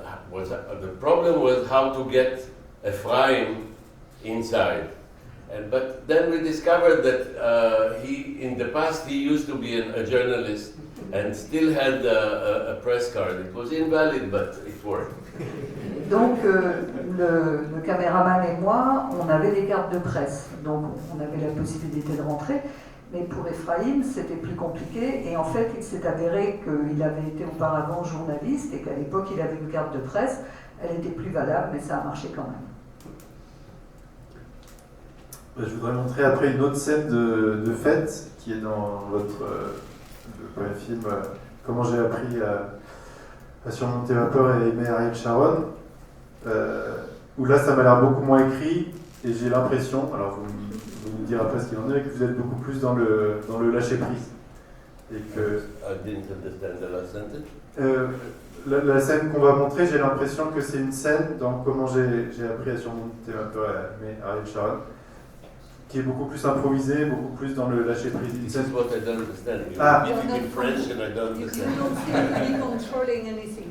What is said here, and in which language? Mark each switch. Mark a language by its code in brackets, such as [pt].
[en] The problem was how to get Ephraim inside. But then we discovered that in the past he used to be a journalist and still had a press card. It was invalid, but it worked. [fr] Donc le caméraman et moi, on avait des cartes de presse, donc on avait la possibilité de rentrer. Mais pour Ephraim, c'était plus compliqué. Et en fait, il s'est avéré qu'il avait été auparavant journaliste et qu'à l'époque, il avait une carte de presse. Elle était plus valable, mais ça a marché quand même. Je voudrais montrer après une autre scène de fête qui est dans votre le film Comment j'ai appris à surmonter ma peur et aimer Ariel Sharon, où là ça m'a l'air beaucoup moins écrit et j'ai l'impression, alors vous me direz après ce qu'il en est, que vous êtes beaucoup plus dans le lâcher prise. Et que [en] I didn't understand the last sentence. [fr] La scène qu'on va montrer, j'ai l'impression que c'est une scène dans Comment j'ai appris à surmonter ma peur et aimer Ariel Sharon, qui est beaucoup plus improvisé, beaucoup plus dans le lâcher prise. [en] This is what I don't understand. You Ah. repeat it in French and I don't You understand. don't feel me controlling anything.